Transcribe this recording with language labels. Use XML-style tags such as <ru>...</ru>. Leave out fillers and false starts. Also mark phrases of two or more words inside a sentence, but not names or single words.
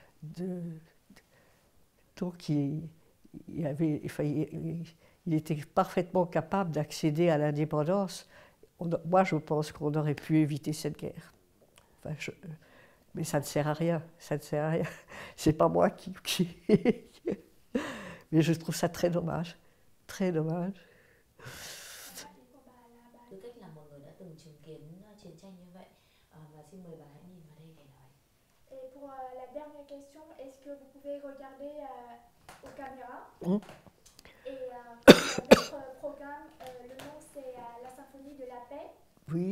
<fr>Donc il était parfaitement capable d'accéder à l'indépendance. Moi, je pense qu'on aurait pu éviter cette guerre. Mais ça ne sert à rien. Ça ne sert à rien. C'est pas moi qui... Mais je trouve ça très dommage. Très dommage.</fr> <vi>Tư cách là một người đã từng chứng kiến chiến tranh như vậy, và xin mời bà hãy nhìn vào đây để nói.</vi> <fr>Et pour la dernière question, est-ce que vous pouvez regarder aux caméras? Et notre programme, le nom c'est la symphonie de la paix. Oui.</fr>